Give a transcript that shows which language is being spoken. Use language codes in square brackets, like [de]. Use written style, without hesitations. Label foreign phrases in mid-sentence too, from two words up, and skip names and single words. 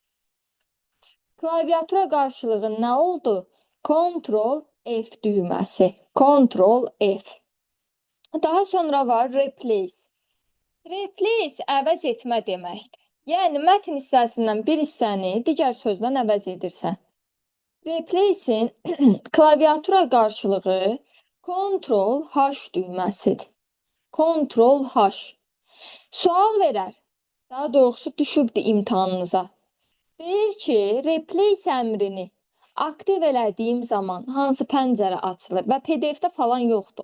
[az] Klaviatura qarşılığı nə oldu? Ctrl F düyməsi. Ctrl F. Daha sonra var replace. Replace əvəz etmə deməkdir. Yəni, mətn hissəsindən bir hissəni digər sözlə əvəz edirsən. Replace-in klaviatura qarşılığı Ctrl-H düyməsidir. Ctrl-H. Sual verər. Daha doğrusu düşübdür imtahanınıza. Deyir ki, replace əmrini aktiv elədiyim zaman hansı pəncərə açılır və PDF-də falan yoxdur.